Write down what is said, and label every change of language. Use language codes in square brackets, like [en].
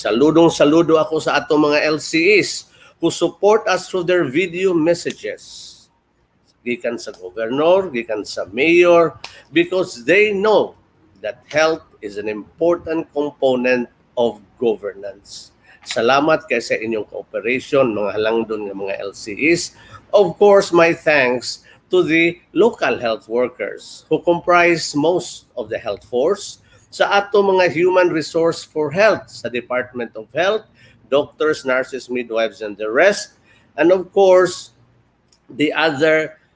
[ceb] Saludong-saludo ako sa atong mga [en] LCEs who support us through their video messages. [ceb] Gikan sa governor, gikan sa mayor, [en] because they know that health is an important component of governance. [ceb] Salamat kay sa inyong cooperation, mga halangdon ng mga LCEs. [en] Of course, my thanks to the local health workers who comprise most of the health force, [ceb] sa ato mga [en] human resource for health, sa Department of Health, doctors, nurses, midwives, and the rest, and of course, the other